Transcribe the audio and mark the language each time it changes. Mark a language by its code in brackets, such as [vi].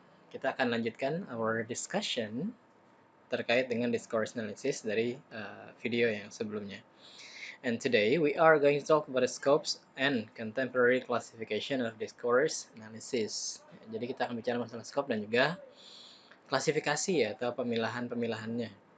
[id] Kita akan lanjutkan [en] our discussion [id] terkait dengan discourse analysis dari video yang sebelumnya. [en] And today we are going to talk about the scopes and contemporary classification of discourse analysis. [id] Jadi kita akan bicara masalah scope dan juga klasifikasi ya, atau pemilahan-pemilahannya.